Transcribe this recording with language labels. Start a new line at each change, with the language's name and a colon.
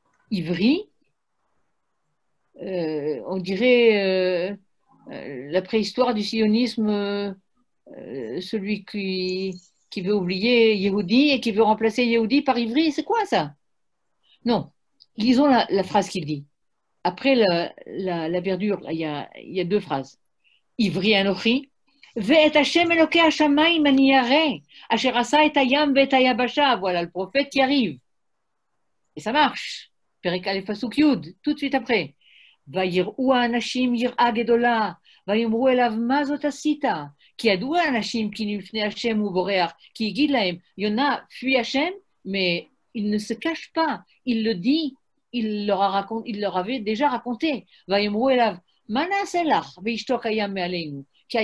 French: Ivri, on dirait la préhistoire du sionisme, celui qui veut oublier Yehudi et qui veut remplacer Yehudi par Ivri. C'est quoi ça? Non. Lisons la phrase qu'il dit. Après la verdure, là, il y a 2 phrases.
Hebrew: Ivri Anochi. ואת השם אלוקי השמיים אני ירא, אשר עשה את הים ואת היבשה.
French: Voilà, le prophète y arrive. Et ça marche.
Hebrew: פרק א' פסוק י',
French: tout de suite après.
Hebrew: ויראו האנשים יראה גדולה, ויאמרו אליו מה זאת עשית? כי ידעו האנשים כי לפני השם הוא בורח, כי יגיד להם, יונה,
French: fuis השם, mais il ne se cache pas, il le dit, il leur avait déjà raconté.
Hebrew: ויאמרו אליו, מה נעשה לך? וישתוק הים מעלינו.